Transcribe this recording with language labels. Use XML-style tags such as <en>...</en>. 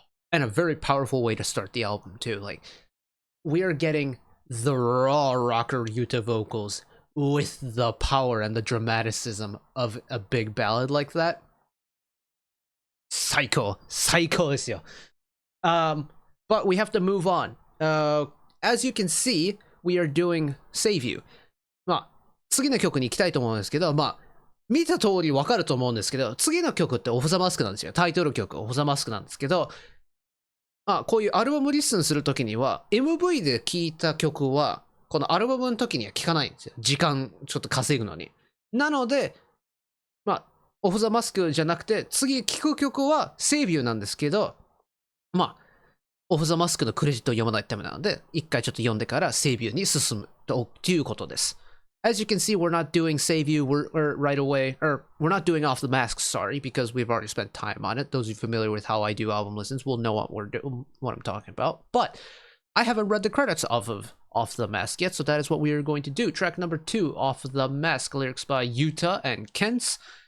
<en>And a very powerful way to start the album too. Like, we are getting the raw rocker Yuta vocals with the power and the dramaticism of a big ballad like that.</en> <ja>Psycho ですよ。</ja> <en>But we have to move on. As you can see, we are doing Save You.</en> <ja>まあ、次の曲に行きたいと思うんですけど、まあ、見た通りわかると思うんですけど、次の曲ってオフ・ザ・マスクなんですよ。タイトル曲、オフ・ザ・マスクなんですけど、まあ、こういうアルバムリッスンするときには、MV で聴いた曲は、このアルバムの時には聴かないんですよ。時間ちょっと稼ぐのに。なので、まあ、オフ・ザ・マスクじゃなくて、次聴く曲は Save You なんですけど、まあ、オフ・ザ・マスクのクレジットを読まないためなので、一回ちょっと読んでから Save You に進むということです。</ja> <en>As you can see, we're not doing Save You right away, or we're not doing Off the Mask, sorry, because we've already spent time on it. Those of you familiar with how I do album listens will know what I'm talking about. But I haven't read the credits of Off the Mask yet, so that is what we are going to do. Track number 2, Off the Mask, lyrics by Yuta and Kents.</en>